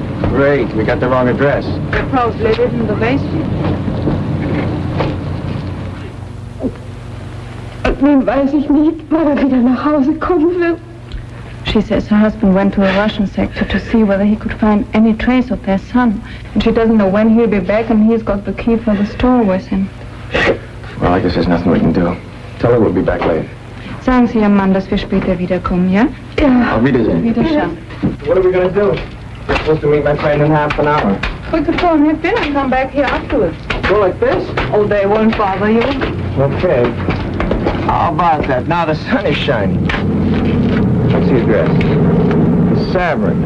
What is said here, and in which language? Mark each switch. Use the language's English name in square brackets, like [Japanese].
[English] Great, we got the wrong address. They probably live in the basement. [German] Nun weiß ich nicht, wann er wieder nach Hause kommen wird. [English] She says her husband went to a Russian sector to see whether he could find any trace of their son. And she doesn't know when he'll be back, and he's got the key for the store with him. Well, I guess there's nothing we can do. Tell her we'll be back late. [German] Sagen Sie Ihrem Mann, dass wir später wiederkommen, ja? Ja. Auf Wiedersehen. Wiederschauen. [English] What are we going to do? We're supposed to meet my friend in half an hour. We could go and have dinner and come back here afterwards. Go like this? Oh, they won't bother you. Okay. How about that? Now the sun is shining. What's the address? Savern.